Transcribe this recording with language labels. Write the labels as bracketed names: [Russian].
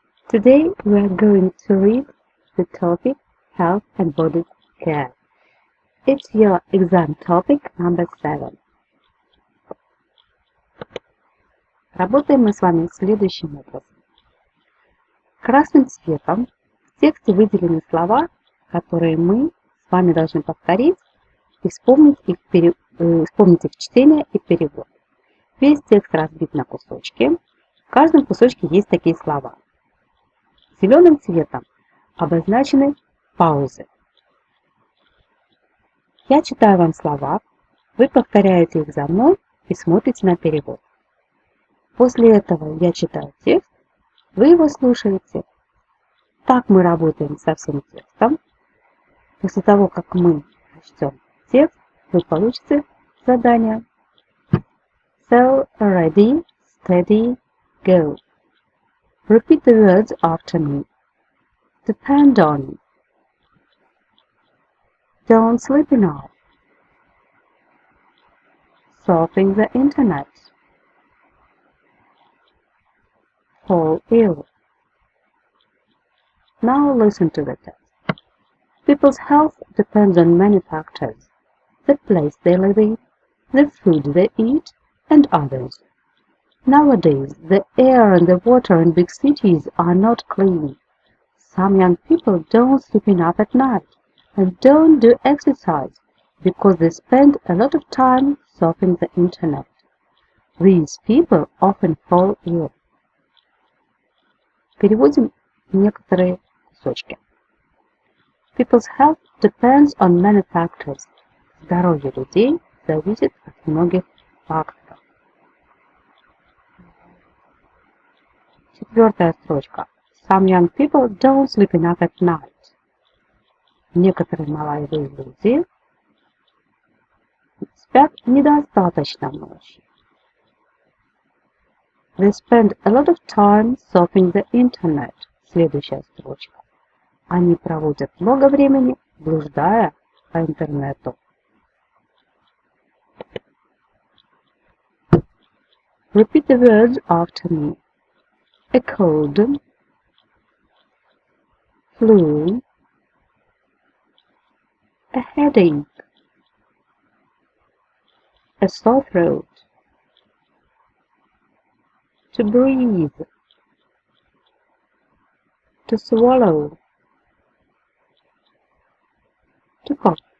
[English] Today we are going to read the topic Health and Body Care. It's your exam topic number 7. [Russian] Работаем мы с вами следующим образом. Красным цветом в тексте выделены слова, которые мы с вами должны повторить и вспомнить их чтение и перевод. Весь текст разбит на кусочки. В каждом кусочке есть такие слова. Зеленым цветом обозначены паузы. Я читаю вам слова, вы повторяете их за мной и смотрите на перевод. После этого я читаю текст, вы его слушаете. Так мы работаем со всем текстом. После того, как мы прочтем текст, вы получите задание. [English] So, ready, steady, go. Repeat the words after me. Depend on. Don't sleep enough. Surfing the internet. Fall ill. Now listen to the text. People's health depends on many factors: the place they live in, the food they eat, and others. Nowadays, the air and the water in big cities are not clean. Some young people don't sleep enough at night and don't do exercise because they spend a lot of time surfing the internet. These people often fall ill. [Russian] Переводим некоторые кусочки. [English] People's health depends on many factors. [Russian] Здоровье людей зависит от многих факторов. Четвертая строчка. [English] Some young people don't sleep enough at night. [Russian] Некоторые молодые люди спят недостаточно ночью. [English] They spend a lot of time surfing the internet. [Russian] Следующая строчка. Они проводят много времени, блуждая по интернету. [English] Repeat the words after me. A cold, flu, a headache, a sore throat, to breathe, to swallow, to cough,